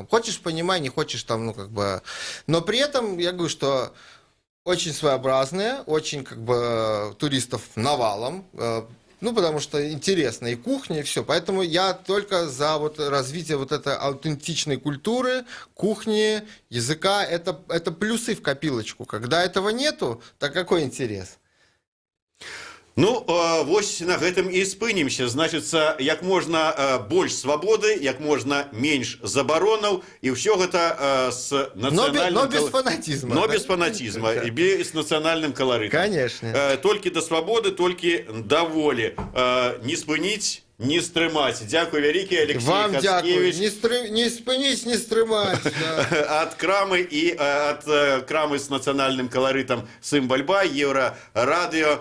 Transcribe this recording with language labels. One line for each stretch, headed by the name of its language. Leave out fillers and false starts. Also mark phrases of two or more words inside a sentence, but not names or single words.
Russian: Хочешь, понимай, не хочешь там, ну, как бы... Но при этом я говорю, что очень своеобразные, очень, как бы, туристов навалом. Ну, потому что интересно и кухня, и все. Поэтому я только за вот развитие вот этой аутентичной культуры, кухни, языка. Это плюсы в копилочку. Когда этого нету, так какой интерес?
Belarusian: Ну, вось на гэтым і спынімся. Значыцца, як можна больш свабоды, як можна менш забаронаў, і ўсё гэта з нацыянальным...
Russian: Но без фанатизма. Но без фанатизма,
Belarusian: і без нацыянальным каларытам.
Russian: Конечно.
Belarusian: Толькі да свабоды, толькі да волі. Не спыніць, не стрымаць. Дзякуй вялікі, Алексей Хацкевич. Вам дзякуй. Не спыніць, не стрымаць. Ад крамы і ад крамы з нацыянальным каларытам Сымбальба, Еўрарадыё.